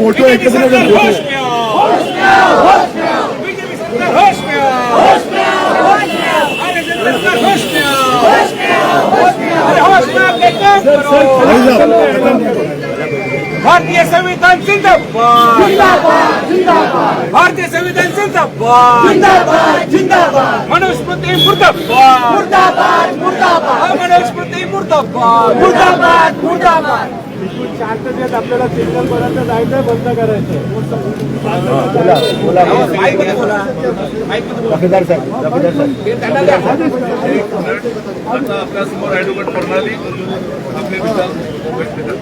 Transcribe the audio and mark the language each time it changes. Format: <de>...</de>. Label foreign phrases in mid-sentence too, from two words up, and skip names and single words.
<hi>फोटो एक होश में होश में होश में बीजेपी सरकार होश में होश में होश में, अरे सरकार होश में होश में होश में, अरे होश में अपने काम करो। भारतीय संविधान जिंदाबाद, जिंदाबाद जिंदाबाद, भारतीय संविधान जिंदाबाद, जिंदाबाद जिंदाबाद, मनुस्मृती मुर्दाबाद, मुर्दाबाद मुर्दाबाद, मनुस्मृती मुर्दाबाद, मुर्दाबाद मुर्दाबाद।</hi> <mr>शांततेत आपल्याला सिग्नल पर्यंत जायचं, बंद करायचं। जफेदार साहेब, आता आपल्या समोर ॲडव्होकेट प्रणाली आपले विचार व्यक्त</mr>